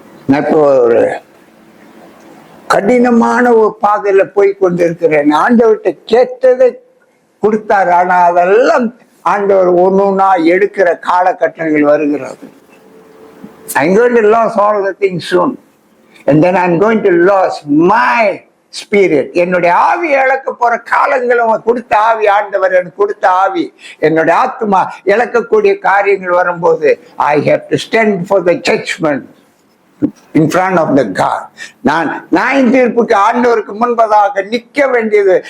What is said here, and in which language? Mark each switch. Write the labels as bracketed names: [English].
[Tamil] நான் இப்போ ஒரு கடினமான ஒரு பாதையில போய் கொண்டிருக்கிறேன். ஆண்டவர்கிட்ட கேட்டதை கொடுத்தார், ஆனா அதெல்லாம் ஆண்டவர் ஒன்னொன்னா எடுக்கிற காலகட்டங்கள் வருகிறது. [English] I'm going to lose all the things soon, and then I'm going to lose my spirit. [Tamil] என்னுடைய ஆவி இழக்க போற காலங்களும் கொடுத்த ஆவி, ஆண்டவர் எனக்கு கொடுத்த ஆவி, என்னுடைய ஆத்மா இழக்கக்கூடிய காரியங்கள் வரும்போது [English] I have to stand for the judgment in front of the God. [Tamil] நான் தீர்ப்புக்கு ஆண்டவருக்கு முன்பதாக நிக்க வேண்டியது.